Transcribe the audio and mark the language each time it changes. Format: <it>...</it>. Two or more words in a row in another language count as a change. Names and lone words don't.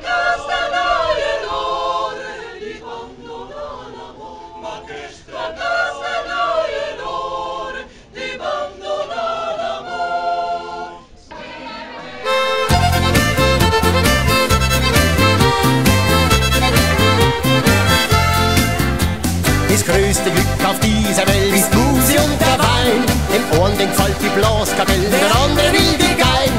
<it>noie lore, di abbandonare l'amore, ma che ste noie lore, di abbandonare l'amore.</it> <de>Das größte Glück auf dieser Welt ist Musik und der Wein. Dem Ohren gefällt die Blaskapelle, der andere will die Gein.</de>